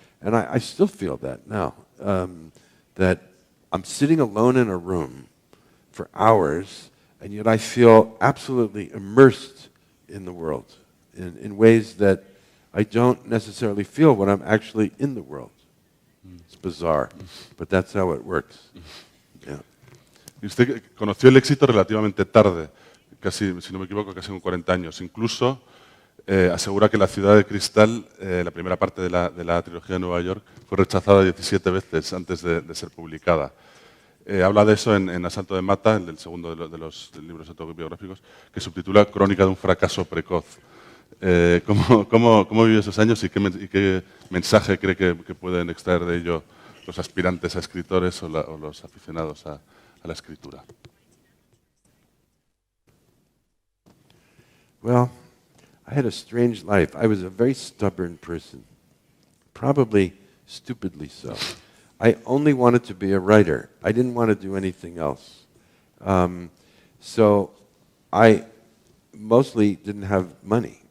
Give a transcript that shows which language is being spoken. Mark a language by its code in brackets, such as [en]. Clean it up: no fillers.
[en] And I still feel that now, that I'm sitting alone in a room for hours, and yet I feel absolutely immersed in the world in ways that I don't necessarily feel when I'm actually in the world. It's bizarre, but that's how it works. Yeah. [es] Y usted conoció el éxito relativamente tarde, casi, si no me equivoco, casi con 40 años. Incluso asegura que La ciudad de cristal, la primera parte de la trilogía de Nueva York, fue rechazada 17 veces antes de ser publicada. Habla de eso en Asalto de Mata, el segundo de los libros autobiográficos, que subtitula Crónica de un fracaso precoz. ¿Cómo vive esos años y qué mensaje cree que pueden extraer de ello los aspirantes a escritores o los aficionados a la escritura? [en] Well, I had a strange life. I was a very stubborn person, probably stupidly so. I only wanted to be a writer. I didn't want to do anything else. So I mostly didn't have money.